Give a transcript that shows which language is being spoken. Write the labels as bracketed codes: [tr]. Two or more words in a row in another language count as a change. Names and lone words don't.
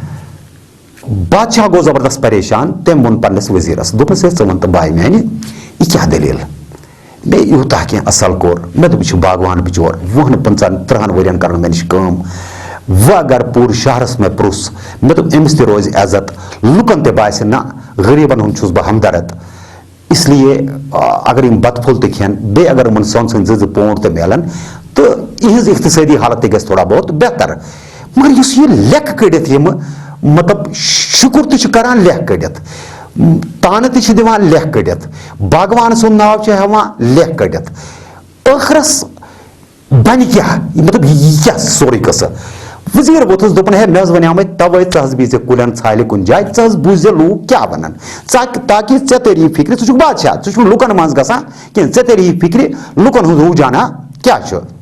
[ks] بادشاہ گوٚو زبردست پریشان تٔمۍ ووٚن پننِس وزیرس دوٚپنس ہے ژٕ وَن تہٕ باے میانہِ یہِ کیٛاہ دٔلیٖل مےٚ یوٗتاہ کینٛہہ اصل کوٚر مےٚ دوٚپ یہِ چھُ باغوان بِچور 20-25-30 ؤرین کرن مےٚ نِش کٲم وۄنۍ اگر پوٗرٕ شہرس مےٚ پرُژھ مےٚ دوٚپ أمِس تہِ روزِ عزت لُکن تہِ باسہِ نہ غریٖبن ہُنٛد چھُس بہٕ ہمدرد [ur] اس لیے [ks] اگر یِم بتہٕ پھوٚل تہِ کھٮ۪ن بیٚیہِ اگر یِمن سۄن سٕنٛدۍ 2 پونٛڈ تہِ میلن تہٕ یِہنٛز اقتصٲدی حالت تہِ گژھِ تھوڑا بہت بہتر مگر یُس یہِ لیکھٕ کٔڑِتھ یِمہٕ مطلب شُکُر تہِ چھُ کران لیکھٕ کٔڑِتھ تانہٕ تہِ چھِ دِوان لیکھٕ کٔڑِتھ باغوان سُنٛد ناو چھِ ہٮ۪وان لیکھٕ کٔڑِتھ ٲخرس بنہِ کیٛاہ مطلب یہِ کیٛاہ سورُے قصہٕ وزیر ووٚتھُس دوٚپُن ہے مےٚ حظ وَنیٛامے تَوَے ژٕ حظ بِہزِ کُلٮ۪ن ژھالہِ کُنہِ جایہِ ژٕ حظ بوٗززِ لوٗکھ کیٛاہ وَنان تاکہِ ژےٚ تٔری فِکرِ ژٕ چھُکھ بادشاہ ژٕ چھُکھ لُکن منٛز گژھان کینٛہہ ژےٚ تٔری فِکرِ لُکن ہُنٛد رُجحانا کیٛاہ چھُ